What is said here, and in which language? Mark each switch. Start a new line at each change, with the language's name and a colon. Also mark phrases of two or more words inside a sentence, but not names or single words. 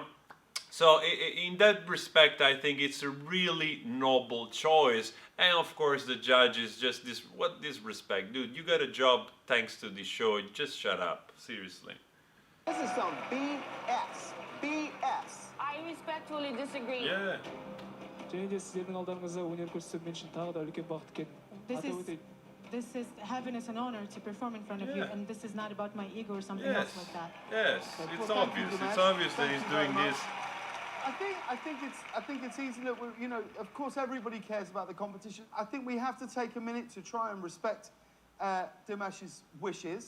English: So in that respect, I think it's a really noble choice. And of course, the judge is just this, what disrespect? Dude, you got a job thanks to this show. Just shut up, seriously. This is some BS. BS. I respectfully disagree. Yeah.
Kazakh: және де сіздердің алдарыңызда өнер көрсету мен үшін тағы да үлкен бақыт екенін
English: This
Kazakh: атап
English: is,
Kazakh: өтейін.
English: this is happiness and honor to perform in front of you, Yeah. and this is not about my ego or something Yes. else like that. Yes, Well, it's thank you, obvious. Dimash. It's obvious that Thank he's you very doing much. this. I think it's easy. Look, you know, of course, everybody cares about the competition. I think we have to take a minute to try and respect Dimash's wishes.